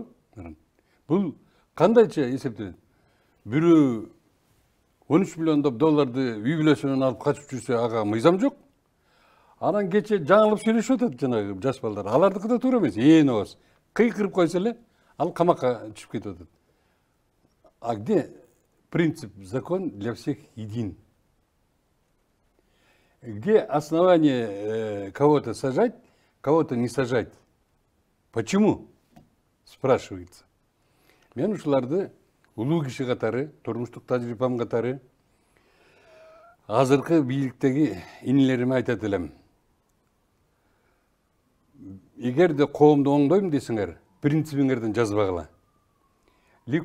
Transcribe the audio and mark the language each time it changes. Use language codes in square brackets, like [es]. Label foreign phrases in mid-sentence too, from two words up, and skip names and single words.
[ky] Бул кандайча эсептелет? Бирөө 13 миллион долларды үй бүлөсүнөн алып качып жүрсө, ага мыйзам жок. Анан кече жаңылып сүйлөшүп атат жанагы жаш балдар. Алардыкы да туура эмес. Ээн ооз. Кыйкырып койсо эле, ал камакка түшүп кетип атат. [ru] А где принцип закон для всех един? Где основание кого-то сажать, кого-то не сажать? Почему? Спрашивается. [ky] Мен ушуларды улуу киши катары, турмуштук тажрыйбам катары азыркы бийликтеги инилериме айтат элем. Эгерде коомду оңдойм десеңер, принцибиңерден жазбагыла.